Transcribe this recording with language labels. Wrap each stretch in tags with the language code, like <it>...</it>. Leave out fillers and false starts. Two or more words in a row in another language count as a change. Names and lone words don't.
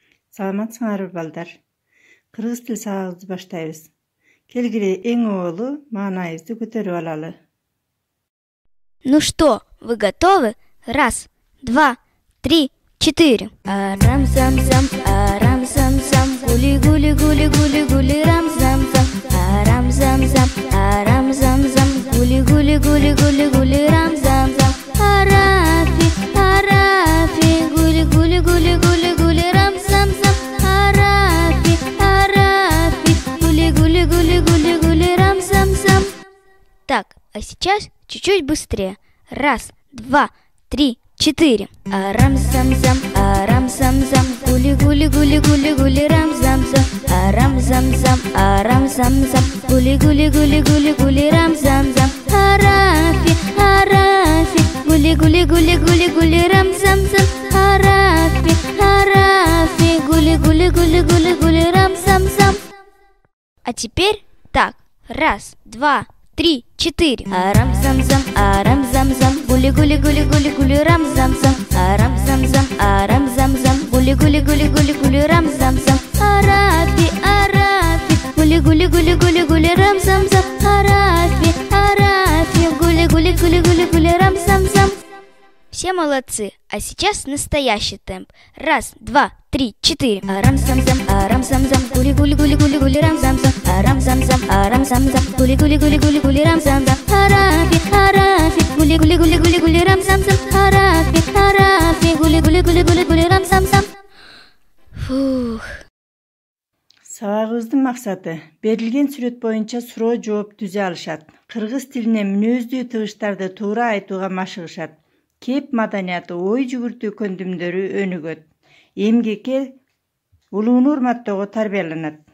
<ky>Саламатсыңарбы балдар? Кыргыз тил сабагыбызды баштайбыз. Келгиле эң оолу маанайыбызды көтөрүп алалы.</ky> <ru>Ну что, вы готовы? Раз, два, три, четыре. Арам-зам-зам, арам-зам-зам, гули-гули-гули-гули-гули, рам-зам-зам. Арам-зам-зам, арам-зам-зам, гули-гули-гули-гули-гули, рам-зам-зам. Арафи, арафи, гули-гули-гули-гули-гули, рам-зам-зам. Арафи, арафи, гули-гули-гули-гули-гули, рам-зам-зам. Так, а сейчас чуть-чуть быстрее. Раз, два, три, четыре. Арам-зам-зам, арам-зам-зам, гули-гули-гули-гули-гули, рам-зам-зам. Арам-зам-зам, арам-зам-зам, гули-гули-гули-гули-гули, рам-зам-зам. Арафи, арафи, гули-гули-гули-гули-гули, рам-зам-зам. Арафи, арафи, гули-гули-гули-гули-гули, рам-зам-зам. А теперь так. Раз, два, три, четыре. Арам-зам-зам, арам-зам-зам, гули-гули-гули-гули-гули, рам-зам-зам. Арам-зам-зам, арам-зам-зам, гули-гули-гули-гули-гули, рам-зам-зам. Арафи, арафи, гули-гули-гули-гули-гули, рам-зам-зам. Арафи, арафи, гули-гули-гули-гули-гули, рам-зам-зам. Все молодцы. А сейчас настоящий темп. Раз, два, три, четыре. Арам-зам-зам, арам-зам-зам, гули-гули-гули-гули-гули, рам-зам-зам. Арам-зам-зам, арам-зам-зам, гули-гули-гули-гули-гули, рам-зам-зам. Арафи, арафи, гули-гули-гули-гули-гули, рам-зам-зам. Арафи, арафи, гули-гули-гули-гули-гули, рам-зам-зам. Фух.</ru> <ky>Сабагыбыздын максаты берилген сүрөт боюнча суроо жооп түзө алышат. Кыргыз тилине мүнөздүү тыгыштарды туура айтууга машыгышат. Кеп маданияты, ой жүгүртүү көндүмдөрү өнүгөт. Эмгекке, улууну урматтоого тарбияланат.</ky>